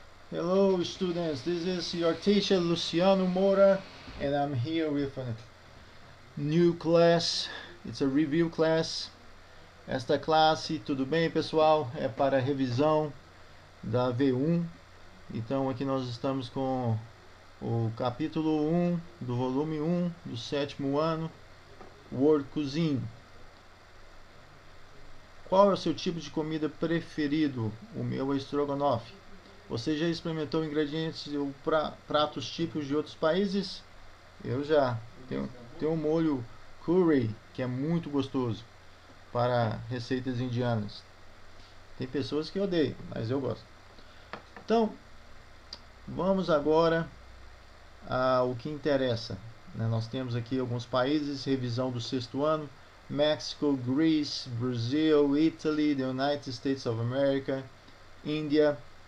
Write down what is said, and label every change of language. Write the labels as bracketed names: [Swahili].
[English] Hello students, this is your teacher Luciano Moura and I'm here with a new class. It's a review class. [Portuguese] Esta classe, tudo bem pessoal? É para a revisão da V1. Então aqui nós estamos com o capítulo 1 do volume 1 do 7º ano, World Cuisine. Qual é o seu tipo de comida preferido? O meu é estrogonofe. Você já experimentou ingredientes ou pratos típicos de outros países? Eu já. Tem um molho curry, que é muito gostoso para receitas indianas. Tem pessoas que odeiam, mas eu gosto. Então, vamos agora ao que interessa. Nós temos aqui alguns países, revisão do 6º ano. [English] México, Greece, Brazil, Italy, the United States of America, Índia.